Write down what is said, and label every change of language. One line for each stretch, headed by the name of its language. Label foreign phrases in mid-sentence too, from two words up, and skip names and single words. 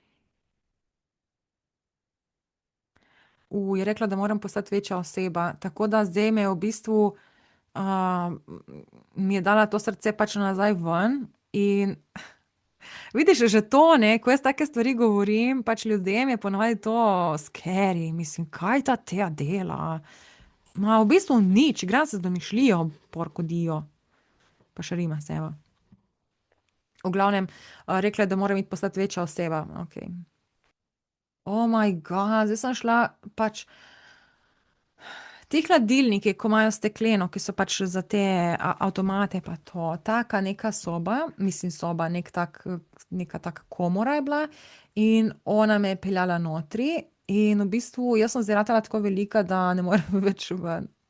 Slovenian: Je rekla, da moram postati večja oseba, tako da zdaj me je v bistvu, mi je dala to srce pač nazaj ven in vidiš, že to, ne, ko jaz take stvari govorim, pač ljudem je ponavadi to scary, mislim, kaj ta Tea dela? Ma v bistvu nič, igram se z domišljijo,
Italian: porco dio.
Slovenian: Pa še rima se, evo. V glavnem, rekla je, da moram iti postati večja oseba, okej.
English: Oh my god,
Slovenian: zdaj sem šla pač, ti hladilniki, ko imajo stekleno, ki so pač za te avtomate pa to, taka neka soba, mislim soba, neka taka komora je bila in ona me je peljala notri in v bistvu jaz sem zdaj ratala tako velika, da ne morem več ven.